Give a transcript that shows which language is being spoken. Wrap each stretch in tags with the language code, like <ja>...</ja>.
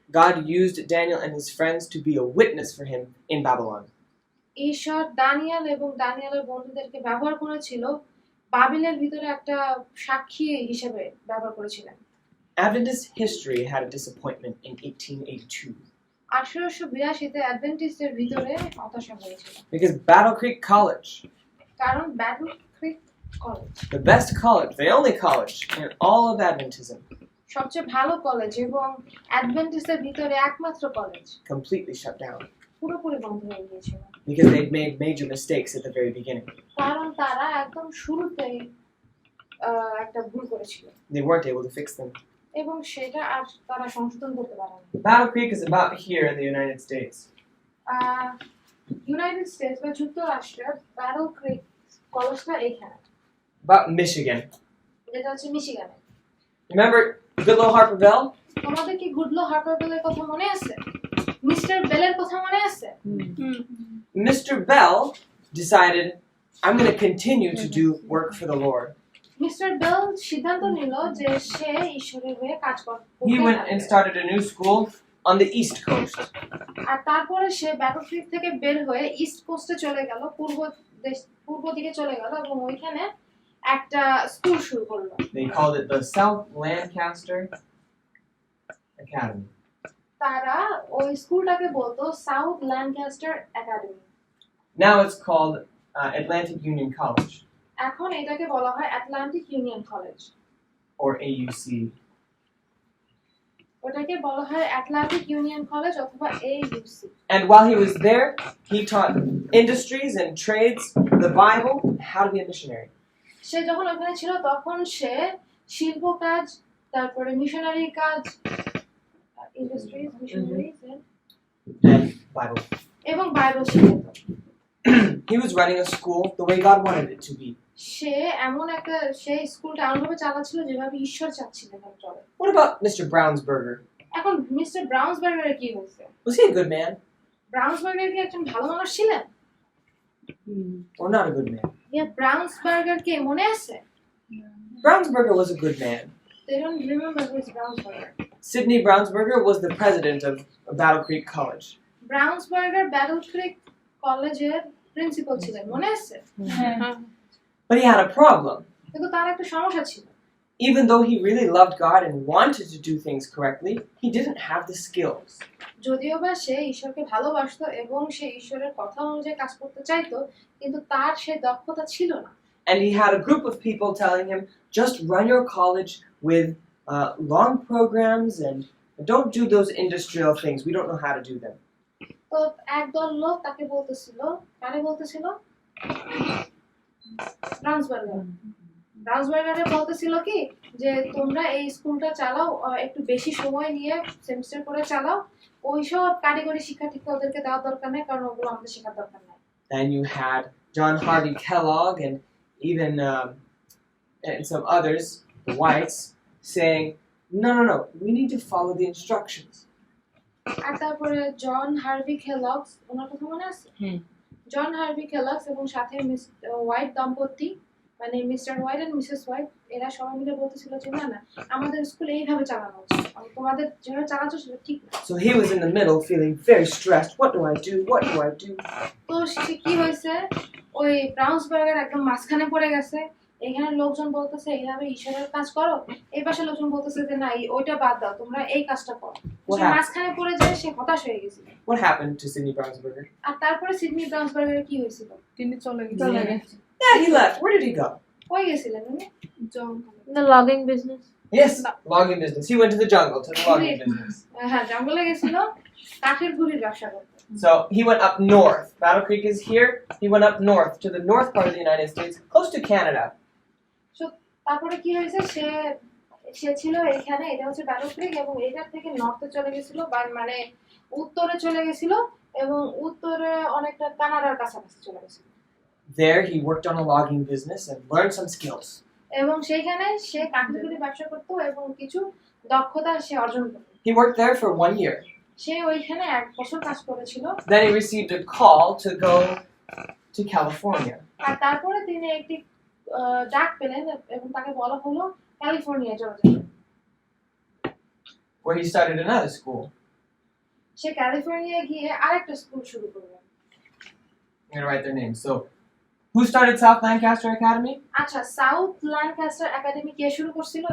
<en>God used Daniel and his friends to be a witness for him in Babylon.</en> <bn>ঈশ্বর Danijel এবং দানিয়েলের বন্ধুদেরকে ব্যবহার করেছিল, বাবিলের ভিতরে একটা সাক্ষী হিসেবে ব্যবহার করেছিলেন।</bn> <en>Adventist history had a disappointment in 1882.</en> <bn>1882-তে অ্যাডভেন্টিস্টদের ভিতরে হতাশা হয়েছিল,</bn> <en>Because Battle Creek College,</en> <bn>কারণ battle ক্রিক college,</bn> <en>the best college, the only college in all of Adventism,</en> <bn>সবচেয়ে ভালো কলেজ এবং অ্যাডভেন্টিস্টদের ভিতরে একমাত্র কলেজ,</bn> <en>completely shut down.</en> <bn>পুরোপুরি বন্ধ হয়ে গিয়েছিল,</bn> <en>Because they'd made major mistakes at the very beginning.</en> <bn>কারণ তারা একদম শুরুতেই একটা ভুল করেছিল</bn> <en>They weren't able to fix them.</en> <bn>এবং সেটা আর তারা সংশোধন করতে পারেনি।</bn> <en>Battle Creek is about here in the United States.</en> <bn>United states বা যুক্তরাষ্ট্রের ব্যাটল ক্রিক কলেজটা এখানে,</bn> <en>About Michigan.</en> <bn>যেটা হচ্ছে মিশিগানে। Remember Goodlow Harper Bell? তোমাদের কি গুডলো হার্পার বেলের কথা মনে আছে? মিস্টার বেলের কথা মনে আছে?</bn> <en>Mr. Bell decided, I'm going to continue to do work for the Lord.</en> <bn>Mister bell সিদ্ধান্ত নিল যে সে ঈশ্বরের হয়ে কাজ করবে।</bn> <en>He went and started a new school on the East Coast.</en> <bn>আর তারপরে সে ব্যাটল ক্রিক থেকে বের হয়ে ইস্ট কোস্টে চলে গেল, পূর্ব দিকে চলে গেল এবং ওইখানে একটা স্কুল শুরু করলো।</bn> <en>They called it the South Lancaster Academy.</en> <bn>তারা ওই স্কুলটাকে বলতো south Lancaster academy.</bn> <en>Now it's called Atlantic Union College,</en> <bn>এখন এটাকে বলা হয় Atlantic union college,</bn> <en>or AUC.</en> <bn>ওটাকে বলা হয় আটলান্টিক ইউনিয়ন কলেজ অথবা AUC।</bn> <en>And while he was there, he taught industries and trades, the Bible, how to be a missionary.</en> <bn>সে যখন ওখানে ছিল তখন সে শিল্প কাজ, তারপরে মিশনারি কাজ,</bn> <en>Industries, missionaries And Bible.</en> <bn>এবং Bible শিখাতো।</bn> <en>He was running a school the way God wanted it to be.</en> <bn>সে এমন একটা সেই স্কুলটা এমনভাবে চালাচ্ছিল যেভাবে ঈশ্বর চাচ্ছিলেন চলে।</bn> <en>What about Mr. Brownsberger?</en> <bn>এখন মিস্টার ব্রাউন্সবার্গারের কি হয়েছে?</bn> <en>Was he a good man</en> <bn>ব্রাউন্সবার্গার কি একজন ভালো মানুষ ছিলেন?</bn> <en>or not a good man?</en> <bn>ব্রাউন্সবার্গার কে মনে আছে?</bn> <en>Brownsberger was a good man. They don't remember who is Brownsberger. Sidney Brownsberger was the president of Battle Creek College.</en> <bn>ব্রাউন্সবার্গার battle ক্রিক কলেজের principal ছিলেন, মনে আছে?</bn> <en>But he had a problem.</en> <bn>কিন্তু তার একটা সমস্যা ছিল।</bn> <en>Even though he really loved God and wanted to do things correctly, he didn't have the skills.</en> <bn>যদিও বা সে ঈশ্বরকে ভালোবাসতো এবং সে ঈশ্বরের কথা অনুযায়ী কাজ করতে চাইতো, কিন্তু তার সে দক্ষতা ছিল না।</bn> <en>And he had a group of people telling him, just run your college with long programs and don't do those industrial things. We don't know how to do them.</en> <bn>তো একদল লোক তাকে বলতেছিল, কারে বলতেছিল? ব্রাউন্সবার্গারে বলতেছিল কি যে তোমরা এই স্কুলটা চালাও, একটু বেশি সময় নিয়ে সেমিস্টার করে চালাও, ওইসব কারিগরি শিক্ষা টিক্ষা ওদেরকে দেওয়ার দরকার নেই, কারণ ওগুলো আমাদের শেখার দরকার নাই।</bn> <en>Then you had John Harvey Kellogg and even and some others, the whites, saying, no, we need to follow the instructions.</en> <bn>আর তারপরে জন হার্ভি কেলগস, ওনার কথা মনে আছে? জন হার্ভি কেলগস এবং সাথে মিস হোয়াইট দম্পতি, মানে mister white and Mrs white, এরা সবাই মিলে বলতেছিল যে না আমাদের স্কুল এইভাবে চালানো উচিত, তোমাদের যেভাবে চালাচ্ছ সেটা ঠিক না।</bn> <en>So he was in the middle, feeling very stressed. What do I do? What do I do?</en> <bn>তো সে কি হয়েছে, ওই ব্রাউন্সবার্গের একদম মাঝখানে পড়ে গেছে। এখানে লোকজন বলতেছে এইভাবে ঈশ্বরের কাজ করো, এই পাশে লোকজন বলতেছে যে না ওইটা বাদ দাও, তোমরা এই কাজটা করো। সে মাঝখানে পড়ে যায়, সে হতাশ হয়ে গেছিল।</bn> <en>What happened to Sidney Brownsberger?</en> <bn>আর তারপরে সিডনি ব্রাউন্সবার্গের কি হয়েছিল? তিনি চলে গেছে</bn> <en>Yeah, he left. Where did he go?</en> <bn>কই গেছিলেন উনি?</bn> <en>The logging business. Yes, logging business. He went to the jungle to the logging business.</en> <bn>হ্যাঁ, জঙ্গলে গেছিল কাঠের গুঁড়ির ব্যবসা করতে।</bn> <en>So he went up north. Battle Creek is here. He went up north to the north part of the United States, close to Canada.</en> <bn>তারপরে কি হয়েছে, সে ছিল এইখানে, এটা হচ্ছে ব্যাটল ক্রিক, এবং এইটার থেকে নর্থে চলে গেছিল, মানে উত্তরে চলে গেছিল, এবং উত্তরে অনেকটা কানাডার কাছাকাছি চলে গেছিল।</bn> <en>There he worked on a logging business and learned some skills.</en> <bn>এবং সেইখানে সে কাঠের গুঁড়ি ব্যবসা করতো এবং কিছু দক্ষতা সে অর্জন করতো।</bn> <en>He worked there for 1 year.</en> <bn>সে ওইখানে 1 বছর কাজ করেছিল।</bn> <en>Then he received a call to go to California.</en> <bn>আর তারপরে তিনি একটি ডাক পেলেন এবং তাকে বলা হলো ক্যালিফোর্নিয়া চলে যেতে, where he started another school. Say California গিয়ে আরেকটা স্কুল শুরু করলেন।</bn> <en>I'm going to write their names. So, who started South Lancaster Academy?</en> <bn>আচ্ছা, সাউথ ল্যাঙ্কাস্টার একাডেমি কে শুরু করছিল?</bn>